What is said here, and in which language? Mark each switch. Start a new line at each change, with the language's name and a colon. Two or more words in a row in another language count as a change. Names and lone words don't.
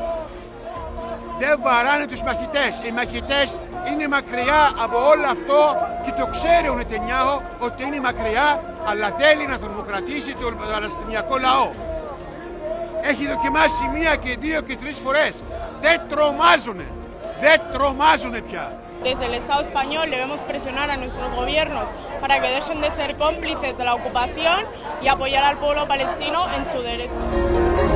Greek: Δεν βαράνε τους μαχητές. Οι μαχητές είναι μακριά από όλο αυτό και το ξέρει ο Νετανιάχου ότι είναι μακριά, αλλά θέλει να θερμοκρατήσει τον παλαιστινιακό λαό. Έχει δοκιμάσει 1 και 2 και 3 φορές. Δεν τρομάζουνε. Δεν τρομάζουνε πια.
Spanish: Desde el Estado español debemos presionar a nuestros gobiernos para que dejen de ser cómplices de la ocupación y apoyar al pueblo palestino en su derecho.